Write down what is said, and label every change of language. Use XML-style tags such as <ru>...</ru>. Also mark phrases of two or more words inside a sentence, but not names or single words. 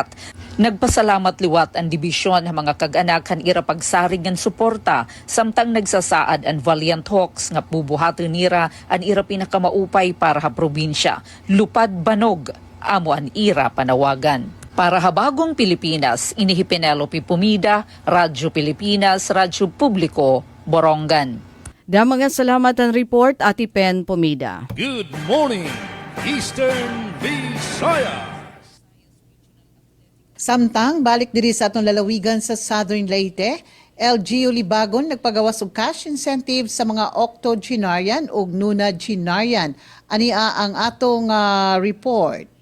<war>Nagpasalamat liwat ang dibisyon ng mga kag-anak han ira pagsarig ngan suporta, samtang nagsasaad ang Valiant Hawks nga bubuhaton nira ang ira pinakamaupay para ha probinsya. Lupad banog, amo ang ira panawagan. Para ha Bagong Pilipinas, inihi Penelope Pumida, Radyo Pilipinas, Radyo Publiko, Borongan. Mga salamat ang report, Ati Pen Pumida.</war> <en>Good morning, Eastern Visayas.</en> <ceb>Samtang balik diri sa atong lalawigan sa Southern Leyte, LGU Libagon nagpagawas og</ceb> <en>cash incentive</en> <ceb>sa mga octogenarian ug nonagenarian. Ania ang atong report.</ceb>